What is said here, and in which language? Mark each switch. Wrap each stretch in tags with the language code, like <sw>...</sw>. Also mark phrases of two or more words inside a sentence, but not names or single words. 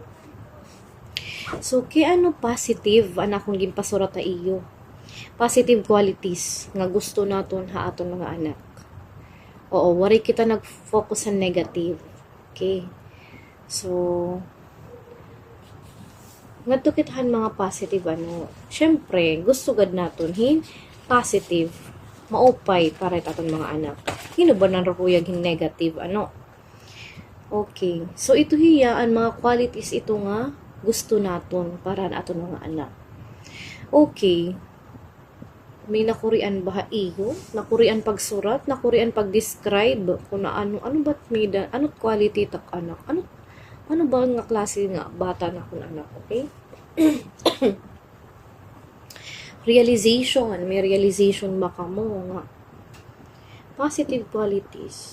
<war>So, kaya ano positive ang akong ginpasurat na iyo?</war> <en>Positive qualities</en> <war>nga gusto naton ha aton mga anak. Oo, wari kita nag-focus sa negative. Okay? So, ngadto kitahan mga positive ano. Syempre, gusto gad naton positive maupay para aton mga anak. Hino ba nang rukuyag negative ano? Okay. So, ito hiya ang mga qualities ito nga gusto naton para aton mga anak. Okay. May nakurian ba iyo? Nakurian pagsurat? Nakurian pag-describe? Kung ano ba't may ano't quality tak anak? Ano ba nga klase nga bata na kun anak? Okay? Realization. May realization ba ka mo nga?</war> <en>Positive qualities.</en>